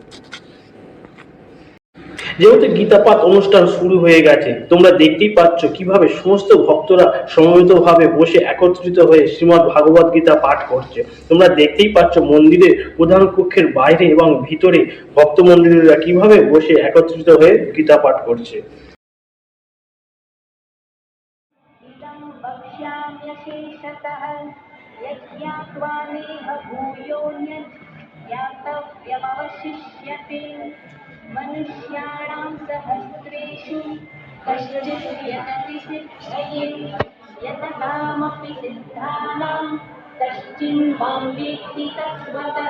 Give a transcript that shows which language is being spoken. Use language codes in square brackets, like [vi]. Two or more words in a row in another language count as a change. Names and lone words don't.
[bn] যেহেতু গীতাপাঠ অনুষ্ঠান শুরু হয়ে গেছে, তোমরা দেখতেই পাচ্ছ কিভাবে সমস্ত ভক্তরা সমবেতভাবে বসে একত্রিত হয়ে শ্রীমদ্ ভাগবত গীতা পাঠ করছে। তোমরা দেখতেই পাচ্ছ মন্দিরের প্রধান কক্ষের বাইরে এবং ভিতরে ভক্ত মন্দিরেরা কিভাবে বসে একত্রিত হয়ে গীতা পাঠ করছে। [sa] मनुष्याणां सहस्रेषु कश्चित् यतति सिद्धये यततामपि सिद्धानां कश्चिन्मां वेत्ति तत्त्वतः